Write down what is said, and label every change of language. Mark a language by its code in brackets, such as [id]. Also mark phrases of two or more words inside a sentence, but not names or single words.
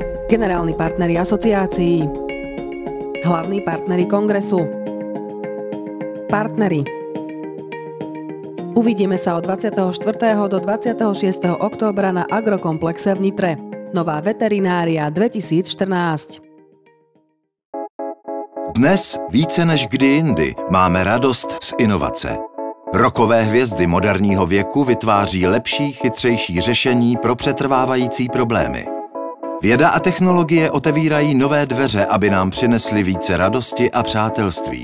[sk] Generálni partneri asociácií. Hlavní partneri kongresu. Partneri. Uvidíme sa od 24. do 26. októbra na Agrokomplexe v Nitre. Nová veterinária 2014. [cs] Dnes více než kdy jindy máme radost z inovace. Rokové hvězdy moderního věku vytváří lepší, chytřejší řešení pro přetrvávající problémy. Věda a technologie otevírají nové dveře, aby nám přinesly více radosti a přátelství.